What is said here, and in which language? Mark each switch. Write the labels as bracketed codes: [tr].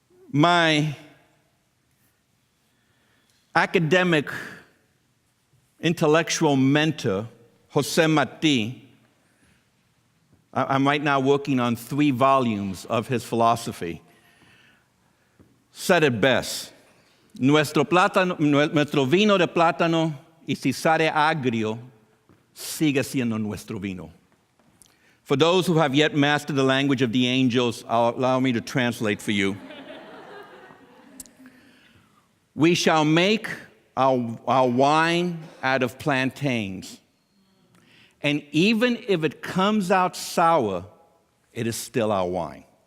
[en] My academic, intellectual mentor, Jose Marti, I'm right now working on 3 volumes of his philosophy, said it best. [es] Nuestro vino de plátano, y si sale agrio, sigue siendo nuestro vino. [en] For those who have yet mastered the language of the angels, allow me to translate for you. We shall make our wine out of plantains. And even if it comes out sour, it is still our wine.